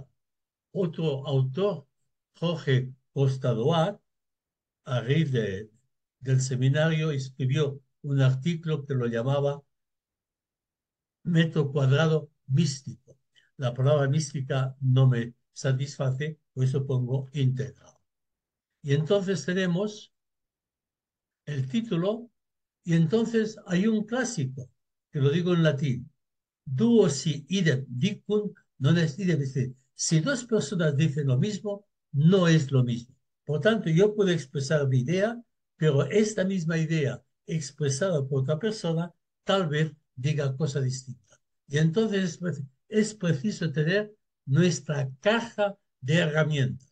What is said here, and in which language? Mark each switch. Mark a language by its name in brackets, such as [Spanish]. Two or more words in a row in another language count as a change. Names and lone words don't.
[Spanish] Otro autor, Jorge Costa Duart, a raíz del seminario, escribió un artículo que lo llamaba metro cuadrado místico. La palabra mística no me satisface, por eso pongo integral. Y entonces tenemos el título, y entonces hay un clásico, que lo digo en latín: [Latin] duo si idem dicun, non est idem. [Spanish] Si dos personas dicen lo mismo, no es lo mismo. Por tanto, yo puedo expresar mi idea, pero esta misma idea expresada por otra persona tal vez diga cosa distinta. Y entonces es preciso tener nuestra caja de herramientas.